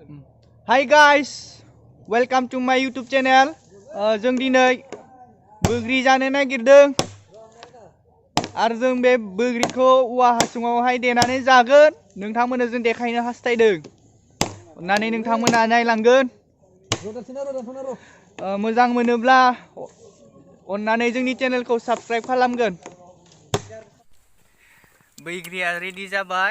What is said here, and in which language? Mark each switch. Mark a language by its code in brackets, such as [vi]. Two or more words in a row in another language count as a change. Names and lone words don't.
[en] Hi guys, welcome to my YouTube channel. [brx] Jung dinai bwigri jano nagirdों आरो जों बे bwigriखौ औवा हासुङावहाय देनानै जागोन नोंथांमोननो जों देखायनो हास्थायदों अननानै नोंथांमोना नायलांगोन मोजां मोनोब्ला अननानै जोंनि चेनेलखौ साबस्क्राइब खालामगोन bwigriया रेडि जाबाय